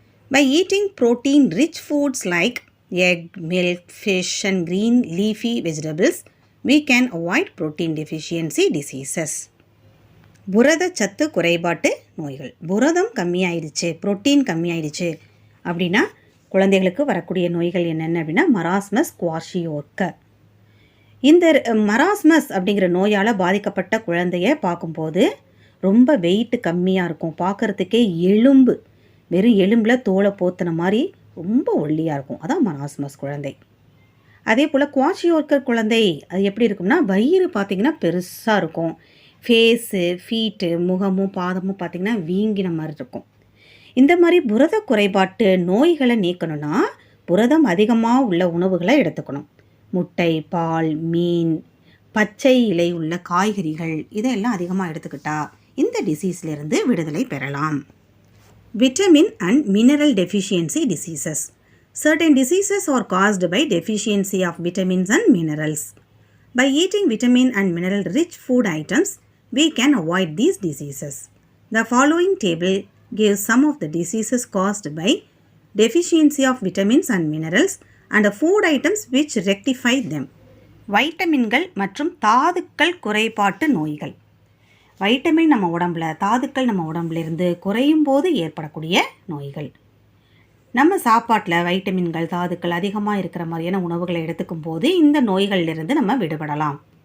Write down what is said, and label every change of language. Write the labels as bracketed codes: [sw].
[en] By eating protein-rich foods like egg, milk, fish and green leafy vegetables, we can avoid protein deficiency diseases. [ta] புரத சத்து குறைபாட்டு நோய்கள். புரதம் கம்மியாயிடுச்சு, protein கம்மியாயிடுச்சு அப்படின்னா குழந்தைகளுக்கு வரக்கூடிய நோய்கள் என்னென்ன அப்படின்னா மராஸ்மஸ், குவாஷியோர்க்கர். இந்த மராஸ்மஸ் அப்படிங்கிற நோயால் பாதிக்கப்பட்ட குழந்தைய பார்க்கும்போது ரொம்ப வெயிட் கம்மியாக இருக்கும். பார்க்குறதுக்கே எலும்பு, வெறும் எலும்பில் தோலை போத்தின மாதிரி ரொம்ப ஒல்லியாக இருக்கும். அதான் மராஸ்மஸ் குழந்தை. அதே போல் குவாஷியோர்க்கர் குழந்தை அது எப்படி இருக்கும்னா வயிறு பார்த்திங்கன்னா பெருசாக இருக்கும். ஃபேஸு, ஃபீட்டு, முகமும் பாதமும் பார்த்திங்கன்னா வீங்கின மாதிரி இருக்கும். இந்த மாதிரி புரத குறைபாட்டு நோய்களை நீக்கணும்னா புரதம் அதிகமாக உள்ள உணவுகளை எடுத்துக்கணும். முட்டை, பால், மீன், பச்சை இலை உள்ள காய்கறிகள் இதெல்லாம் அதிகமாக எடுத்துக்கிட்டா இந்த டிசீஸ்லேருந்து விடுதலை பெறலாம். [en] Vitamin and mineral deficiency diseases. Certain diseases are caused by deficiency of vitamins and minerals. By eating vitamin and mineral rich food items, we can avoid these diseases. The following table gives some of the diseases caused by deficiency of vitamins and minerals and food items which rectify them. [ta] வைட்டமின்கள் மற்றும் தாதுக்கள் குறைபாட்டு நோய்கள். Vitamin நம்ம உடம்புல, தாதுக்கள் நம்ம உடம்புல இருந்து குறையும் போது ஏற்படக்கூடிய நோய்கள். நம்ம சாப்பாட்டில் வைட்டமின்கள், தாதுக்கள் அதிகமாக இருக்கிற மாதிரியான உணவுகளை எடுத்துக்கும் போது இந்த நோய்களிலிருந்து நம்ம விடுபடலாம்.